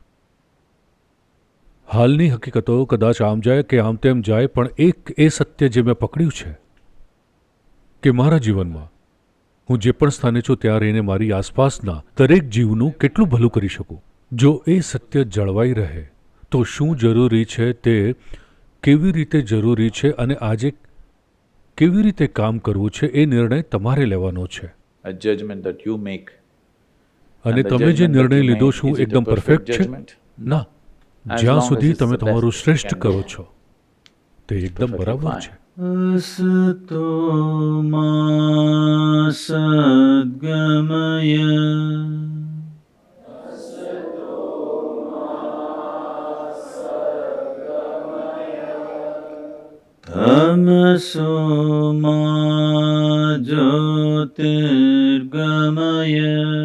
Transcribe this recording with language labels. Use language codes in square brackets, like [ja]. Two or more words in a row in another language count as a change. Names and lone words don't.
[gu] હાલની હકીકતો કદાચ આમ જાય કે આમ તેમ જાય, પણ એક એ સત્ય જે મેં પકડ્યું છે કે મારા જીવનમાં હું જે પણ સ્થાને છું ત્યાં રહીને મારી આસપાસના દરેક જીવનું કેટલું ભલું કરી શકું. જો એ સત્ય જળવાઈ રહે તો શું જરૂરી છે, તે કેવી રીતે જરૂરી છે અને આજે કેવી રીતે કામ કરવું છે, એ નિર્ણય તમારે લેવાનો છે. [en] A judgment that you make. [gu] અને તમે જે નિર્ણય લીધો શું એકદમ પરફેક્ટ છે? ના, જ્યાં સુધી તમે તમારું શ્રેષ્ઠ કરો છો તે એકદમ બરાબર છે. [sa] असतो मा सद्गमय. तमसो मा ज्योतिर्गमय.